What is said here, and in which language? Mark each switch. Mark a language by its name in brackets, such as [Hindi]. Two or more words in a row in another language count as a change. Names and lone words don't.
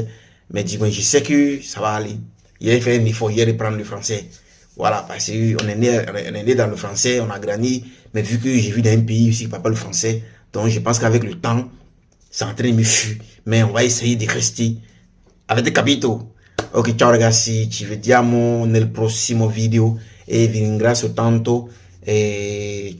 [French] Mais dis-moi, je sais que ça va aller. J'ai fait un effort hier de prendre le français. Voilà, parce qu'on est né dans le français, on a grandi. Mais vu que j'ai vu dans un pays aussi qui parle pas le français, donc je pense qu'avec le temps, c'est en train de me fuir. Mais on va essayer de rester avec des capitaux. [Italian] Ok, ciao ragazzi, ci vediamo nel prossimo video e vi ringrazio tanto.